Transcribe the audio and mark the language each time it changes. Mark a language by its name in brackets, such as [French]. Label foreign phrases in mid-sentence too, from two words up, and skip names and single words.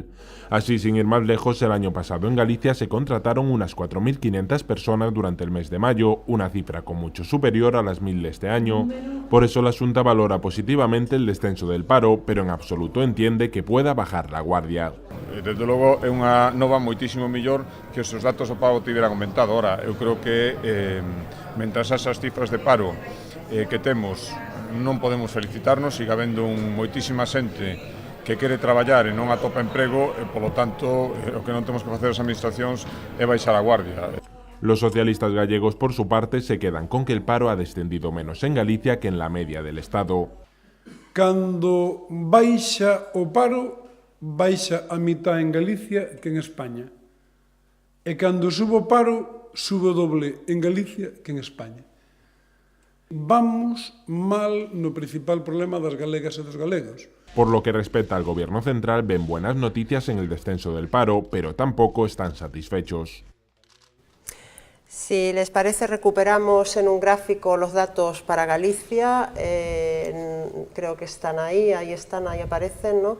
[Spanish] Así, sin ir más lejos, el año pasado en Galicia se contrataron unas 4.500 personas durante el mes de mayo, una cifra con mucho superior a las 1.000 de este año. Por eso la Xunta valora positivamente el descenso del paro, pero en absoluto entiende que pueda bajar la guardia. [Galician] Desde logo é unha nova moitísimo mellor que os datos do paro tiveran aumentado. Ora, eu creo que mentras esas cifras de paro que temos non podemos felicitarnos, siga habendo moitísima xente que quere traballar e non atopa emprego, e polo tanto o que non temos que facer as administracións é baixar a guardia. [Spanish] Los socialistas gallegos, por su parte, se quedan con que el paro ha descendido menos en Galicia que en la media del Estado. [Galician] Cando baixa o paro, baixa a mitad en Galicia que en España. E cando subo o paro, subo doble en Galicia que en España. Vamos mal no principal problema das galegas e dos galegos. [Spanish] Por lo que respecta al gobierno central, ven buenas noticias en el descenso del paro, pero tampoco están satisfechos. Si les parece, recuperamos en un gráfico los datos para Galicia. Creo que están ahí están, ahí aparecen, ¿no?